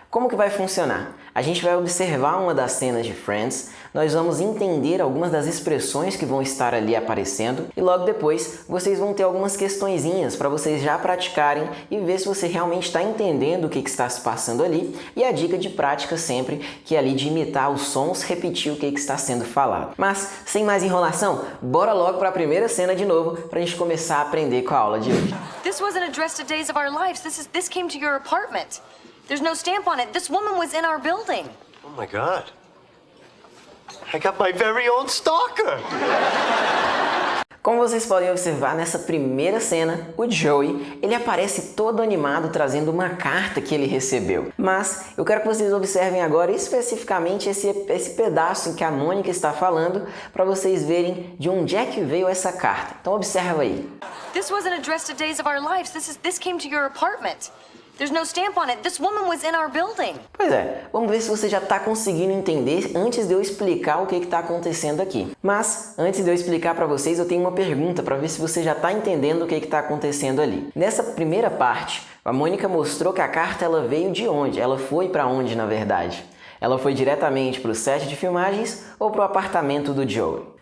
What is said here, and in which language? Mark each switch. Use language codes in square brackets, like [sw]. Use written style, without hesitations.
[pt] Como que vai funcionar? A gente vai observar uma das cenas de Friends, nós vamos entender algumas das expressões que vão estar ali aparecendo e logo depois vocês vão ter algumas questõezinhas para vocês já praticarem e ver se você realmente está entendendo o que está se passando ali. E a dica de prática sempre, que é ali de imitar os sons, repetir o que está sendo falado. Mas, sem mais enrolação, bora logo para a primeira cena de novo para a gente começar a aprender com a aula de hoje. [en] This wasn't addressed to days of our lives. This came to your apartment. There's no stamp on it. This woman was in our building. Oh my God. I got my very own stalker! [pt] Como vocês podem observar nessa primeira cena, o Joey, ele aparece todo animado trazendo uma carta que ele recebeu. Mas eu quero que vocês observem agora especificamente esse pedaço em que a Mônica está falando para vocês verem de onde é que veio essa carta. Então observa aí. [en] This wasn't addressed to days of our lives. This came to your apartment. There's no stamp on it. This woman was in our building. [pt] Pois é, vamos ver se você já está conseguindo entender antes de eu explicar o que está acontecendo aqui. Mas, antes de eu explicar para vocês, eu tenho uma pergunta para ver se você já está entendendo o que está acontecendo ali. Nessa primeira parte, a Mônica mostrou que a carta ela veio de onde? Ela foi para onde, na verdade? Ela foi diretamente para o set de filmagens ou para o apartamento do Joey?